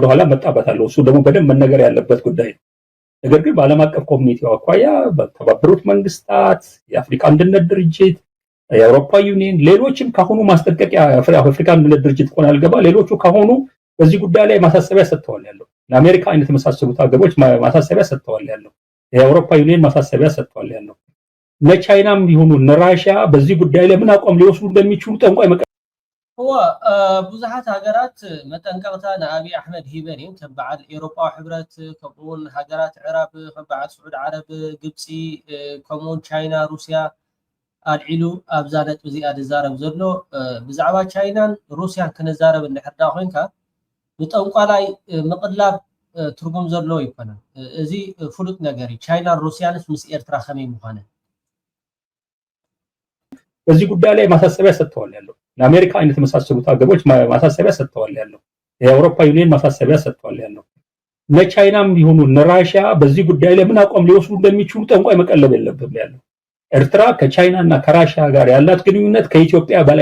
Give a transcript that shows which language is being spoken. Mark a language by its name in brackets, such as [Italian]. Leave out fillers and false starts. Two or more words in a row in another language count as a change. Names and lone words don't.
[Amharic] ወደ ኋላ መጣበታለሁ እሱ ደግሞ በደንብ መነገር ያለበት ጉዳይ ነው ነገር ግን በዓለም አቀፍ ኮሚኒቲው አኳያ በተባበሩት መንግስታት የአፍሪካ አንድነት ድርጅት የአውሮፓ ዩኒየን ሌሎችም ካሁኑ ማስጠንቀቂያ የአፍሪካ አንድነት ድርጅት ቆን አልገባ ሌሎቹ ካሁኑ በዚህ ጉዳይ ላይ ማሳሰቢያ ሰጥተዋል ያለው ለአሜሪካ አይነት መሳሰሉት ሀገሮች ማሳሰቢያ ሰጥተዋል ያለው የአውሮፓ ዩኒየን ማሳሰቢያ ሰጥተዋል ያለው ለቻይናም ቢሆኑ ለራሺያ በዚህ ጉዳይ ላይ ምን አቋም ሊወስዱ እንደሚችሉ ጠንቋይ [Tigrinya] هو ብዙሓት ሃገራት መጠንቀቕታ ንአብይ አሕመድ ሂበን እዮም ከም በዓል ኤውሮጳዊ ሕብረት ከምኡውን ሃገራት ዕራብ ከም በዓል ስዑድ ዓረብ ግብፂ ከምኡውን ቻይና ሩስያ ኣልዒሉ ኣብዛ ነጥቢ እዚኣ ዝዛረብ ዘሎ ብዛዕባ ቻይናን ሩስያን ክንዛረብ እንድሕር ዳ ኮይንካ ብጠንቋላይ ምቕላብ ትርጉም ዘሎ ይኮነን እዚ ፍሉጥ ነገር እዩ ቻይናን ሩስያንስ ምስ ኤርትራ ከመይ ምዃነ [Amharic] በዚህ ጉዳይ ላይ ማሳሰቢያ ሰጥተዋል ያለው ለአሜሪካ አይነት መሳሰሉት ሀገሮች ማሳሰቢያ ሰጥተዋል ያለው የአውሮፓ ዩኒየን ማሳሰቢያ ሰጥተዋል ያለው ለቻይናም ቢሆኑ ለራሺያ በዚህ ጉዳይ ላይ ምን አቋም ሊወስዱ እንደሚችሉ ጠንቋይ መቀለብ የለብም ያለው ኤርትራ ከቻይናና ከራሺያ ጋር ያላት ግንኙነት ከኢትዮጵያ በላይ